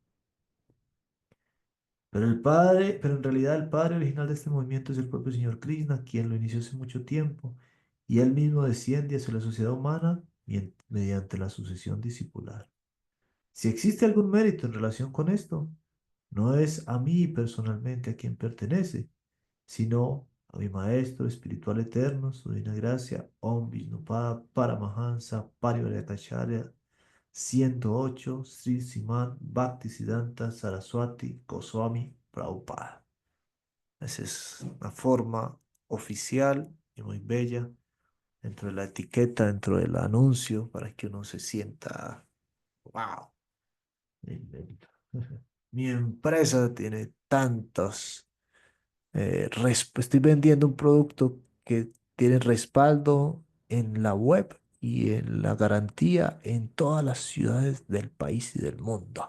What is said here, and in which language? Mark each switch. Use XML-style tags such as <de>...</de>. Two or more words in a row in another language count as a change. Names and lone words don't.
<es>Pero en realidad el padre original de este movimiento es el propio señor Krishna, quien lo inició hace mucho tiempo, y él mismo desciende hacia la sociedad humana mediante la sucesión discipular. Si existe algún mérito en relación con esto, no es a mí personalmente a quien pertenece, sino a mi Maestro espiritual eterno, su divina gracia, Om Vishnupada Paramahansa Parivarakacharya 108, Sri Siman Bhaktisiddhanta Saraswati Goswami Prabhupada. Esa es una forma oficial y muy bella dentro de la etiqueta, dentro del anuncio, para que uno se sienta, wow, mi empresa tiene tantos, estoy vendiendo un producto que tiene respaldo en la web y en la garantía en todas las ciudades del país y del mundo.</es>